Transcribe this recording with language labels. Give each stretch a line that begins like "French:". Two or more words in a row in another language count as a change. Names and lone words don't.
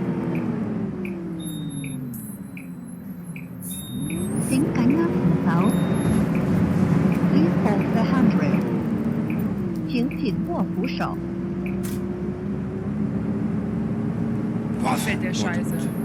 Chinese: 請緊握扶手。
English: Please hold the handrail.
Chinese: 請緊握扶手。
German: Boah, fährt der Scheiße.